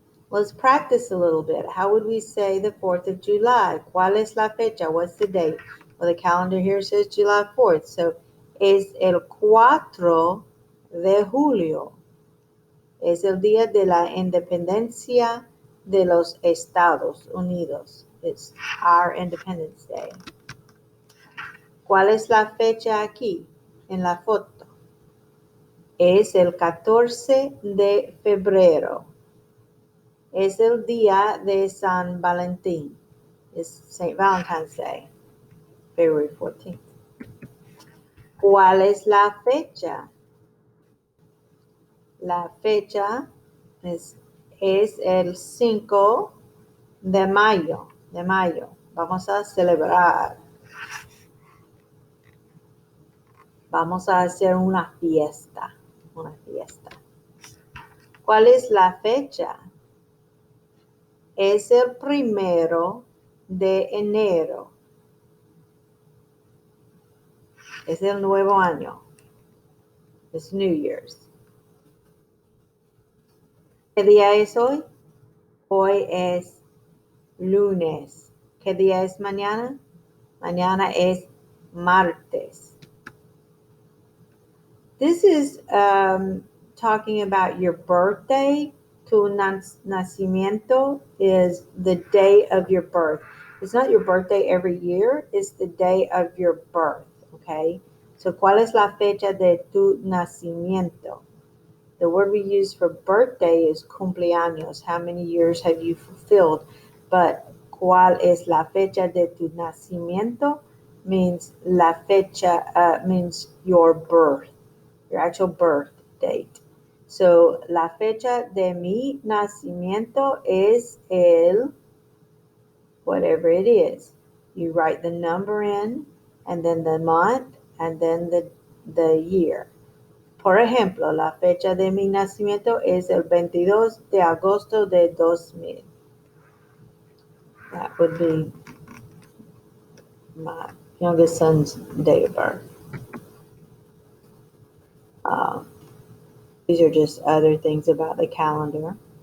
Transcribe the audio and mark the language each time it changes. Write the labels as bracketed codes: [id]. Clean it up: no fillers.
[en] Let's practice a little bit. How would we say the 4th of July? [es] ¿Cuál es la fecha? [en] What's the date? Well, the calendar here says July 4th. [es] So, es el 4 de julio. Es el día de la independencia de los Estados Unidos. [en] It's our Independence Day. [es] ¿Cuál es la fecha aquí en la foto? Es el 14 de febrero. Es el día de San Valentín. [en] It's St. Valentine's Day, February 14th. [es] ¿Cuál es la fecha? La fecha es el 5 de mayo. Vamos a celebrar. Vamos a hacer una fiesta. Una fiesta. ¿Cuál es la fecha? Es el 1 de enero. Es el nuevo año. Es New Year's. ¿Qué día es hoy? Hoy es lunes. ¿Qué día es mañana? Mañana es martes. [en] This is talking about your birthday. [es] Tu nacimiento [en] is the day of your birth. It's not your birthday every year, it's the day of your birth, okay? [es] So, ¿cuál es la fecha de tu nacimiento? [en] The word we use for birthday is cumpleaños. How many years have you fulfilled? [es] But ¿cuál es la fecha de tu nacimiento? [en] Means [es] la fecha [en] means your birth, your actual birth date. [es] So, la fecha de mi nacimiento es el, [en] whatever it is. You write the number in, and then the month, and then the year. [es] Por ejemplo, la fecha de mi nacimiento es el 22 de agosto de 2000. [en] That would be my youngest son's date of birth. These are just other things about the calendar.